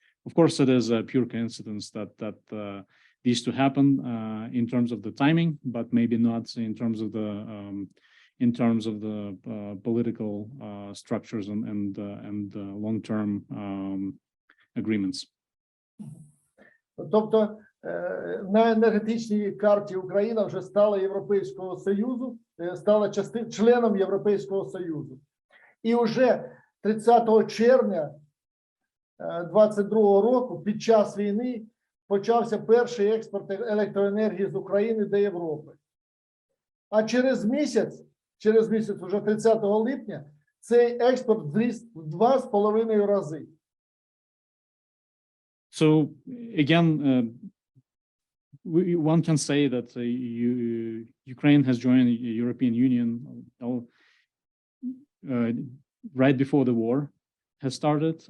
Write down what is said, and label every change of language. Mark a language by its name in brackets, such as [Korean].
[English] Of course, it is a pure coincidence that these two happen in terms of the timing, but maybe not in terms of the political structures and long-term agreements. [Ukrainian] Тобто на енергетичній карті Україна вже стала Європейського Союзу, стала членом Європейського Союзу. І вже 30 червня 2022 року під час війни почався перший експорт електроенергії з України до Європи. А через місяць, уже 30 липня, цей експорт зріс в 2,5 рази. [English] So again, one can say that Ukraine has joined the European Union right before the war has started.